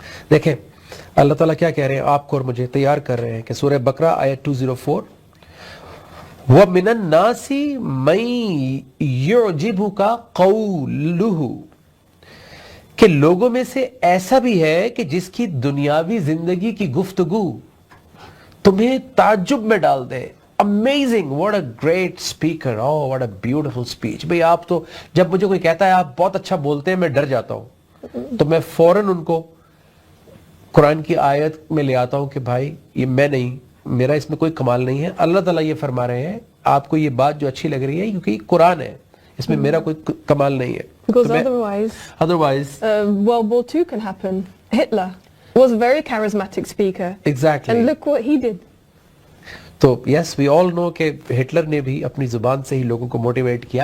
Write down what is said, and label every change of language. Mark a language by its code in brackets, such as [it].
[ur] دیکھیں اللہ تعالیٰ کیا کہہ رہے ہیں, آپ کو اور مجھے تیار کر رہے ہیں کہ سورہ بقرہ آیت 204, [ar] وَمِنَ النَّاسِ مَن يُعْجِبُكَ قَوْلُهُ, [ur] کہ لوگوں میں سے ایسا بھی ہے کہ جس کی دنیاوی زندگی کی گفتگو تمہیں تعجب میں ڈال دے. [en] Amazing, what a great speaker, oh what a beautiful speech. [ur] بھئی آپ تو جب مجھے کوئی کہتا ہے آپ بہت اچھا بولتے ہیں, میں ڈر جاتا ہوں, تو میں فوراً ان کو قرآن کی آیت میں لے آتا ہوں کہ بھائی یہ میں نہیں, میرا اس میں کوئی کمال نہیں ہے. اللہ تعالیٰ یہ فرما رہے ہیں آپ کو یہ بات جو اچھی لگ رہی ہے کیونکہ یہ قرآن ہے, اس میں میرا کوئی کمال نہیں ہے. [en] Because otherwise World War II can happen. Hitler was a very charismatic speaker. Exactly. And look what he did. [ur] تو [en] yes we all know [ur] کہ ہٹلر نے بھی اپنی زبان سے ہی لوگوں کو موٹیویٹ کیا.